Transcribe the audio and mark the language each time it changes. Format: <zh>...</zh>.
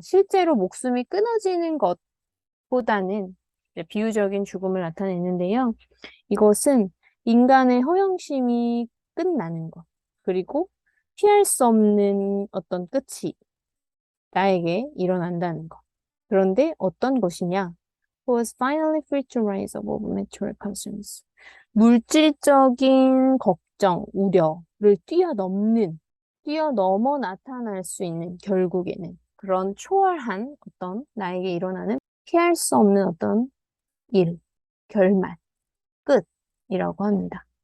<ko>실제로 목숨이 끊어지는 것보다는 이제 비유적인 죽음을 나타내는데요. 이것은 인간의 허영심이 끝나는 것, 그리고 피할 수 없는 어떤 끝이 나에게 일어난다는 것. 그런데 어떤 것이냐?</ko> <en>Who was finally free to rise above material concerns.</en> <ko>물질적인 걱정, 우려를 뛰어넘어 나타날 수 있는, 결국에는 그런 초월한 어떤 나에게 일어나는 피할 수 없는 어떤 일, 결말, 끝이라고 합니다.</ko>